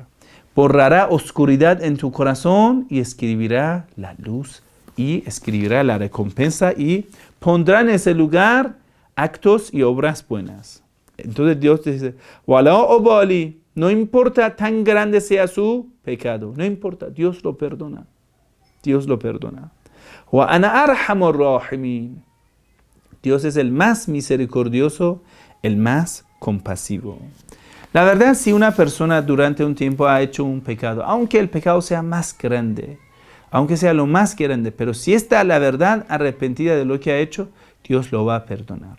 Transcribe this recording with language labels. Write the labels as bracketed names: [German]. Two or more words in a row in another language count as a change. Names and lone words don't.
[Spanish] Borrará oscuridad en tu corazón y escribirá la luz y escribirá la recompensa y pondrá en ese lugar actos y obras buenas. Entonces Dios dice, [Arabic] ولا أبالي, [Spanish] no importa tan grande sea su pecado, no importa, Dios lo perdona. Dios lo perdona. [Arabic] وأنا أرحم الراحمين. [Spanish] Dios es el más misericordioso, el más compasivo. La verdad, si una persona durante un tiempo ha hecho un pecado, aunque el pecado sea más grande, aunque sea lo más grande, pero si está la verdad arrepentida de lo que ha hecho, Dios lo va a perdonar.